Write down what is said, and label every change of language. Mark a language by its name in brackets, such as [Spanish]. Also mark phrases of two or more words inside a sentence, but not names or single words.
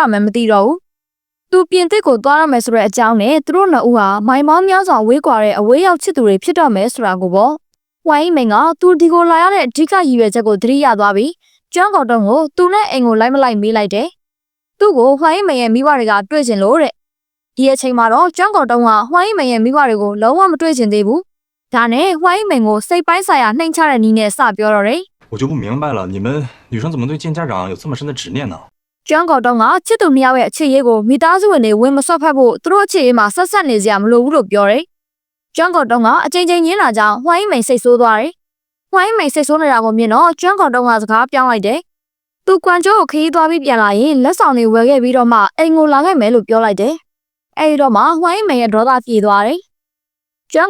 [Burmese] မယ်မသိတော့ဘူး။သူပြင်သစ်ကိုသွားရမယ်ဆိုတဲ့အကြောင်းနဲ့သူတို့နှစ်ဦးဟာမိုင်မောင်းများစွာဝေးကွာတဲ့အဝေးရောက်ချစ်သူတွေဖြစ်တော့မယ်ဆိုတာကိုပေါ့။ဝိုင်းမိန်ကသူဒီကိုလာရတဲ့အဓိကရည်ရွယ်ချက်ကိုသတိရသွားပြီးကျွမ်းကော်တုံးကိုသူနဲ့အိမ်ကိုလိုက်မလိုက်မေးလိုက်တယ်။သူ့ကိုဝိုင်းမိန်ရဲ့မိဘတွေကတွေ့ချင်လို့တဲ့။ဒီအချိန်မှာတော့ကျွမ်းကော်တုံးကဝိုင်းမိန်ရဲ့မိဘတွေကိုလုံးဝမတွေ့ချင်သေးဘူး။ဒါနဲ့ဝိုင်းမိန်ကိုစိတ်ပိုင်းဆိုင်ရာနှိမ်ချတဲ့နည်းနဲ့စပြောတော့တယ် [Chinese] 我就不明白了，你们女生怎么对见家长有这么深的执念呢？ [Burmese] ။ကျွမ်းကော်တုံးကချစ်သူနှစ်ယောက်ရဲ့အခြေရေးကိုမိသားစုဝင်တွေဝင်မဆွတ်ဖက်ဖို့သူတို့အခြေရေးမှာဆက်ဆက်နေစရာမလိုဘူးလို့ပြောတယ်။ကျွမ်းကော်တုံးကအချိန်ချင်းညင်းလာကြောင်းဝိုင်းမိန်စိတ်ဆိုးသွားတယ်။ဝိုင်းမိန်စိတ်ဆိုးနေတာကိုမြင်တော့ကျွမ်းကော်တုံးကစ ကားပြောင်းလိုက်တယ်။သူကွမ်ကျိုးကိုခရီးသွားပြီးပြန်လာရင်လက်ဆောင်တွေဝယ်ခဲ့ပြီးတော့မှအိမ်ကိုလာခဲ့မယ်လို့ပြောလိုက်တယ်။အဲဒီတော့မှဝိုင်းမိန်ရဲ့ဒေါသပြေသွားတယ်။ကျွမ်း